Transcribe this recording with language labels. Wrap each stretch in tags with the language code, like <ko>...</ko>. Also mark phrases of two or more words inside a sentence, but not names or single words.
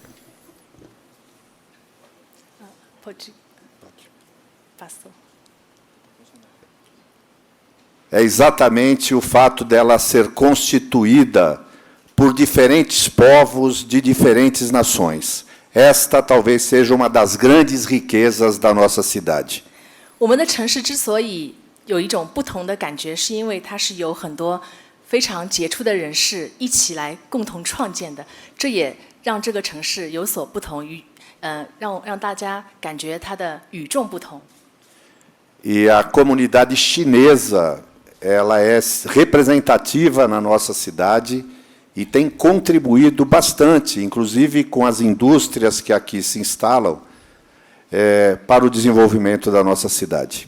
<pt>É exatamente o fato dela ser constituída por diferentes povos de diferentes nações. Esta talvez seja uma das grandes riquezas da nossa cidade.</pt> <zh>我们的城市之所以有一种不同的感觉，是因为它是有很多非常杰出的人士一起来共同创建的，这也让这个城市有所不同于让大家感觉它的与众不同。</zh> <pt>E a comunidade chinesa, ela é representativa na nossa cidade e tem contribuído bastante, inclusive com as indústrias que aqui se instalam, para o desenvolvimento da nossa cidade.</pt>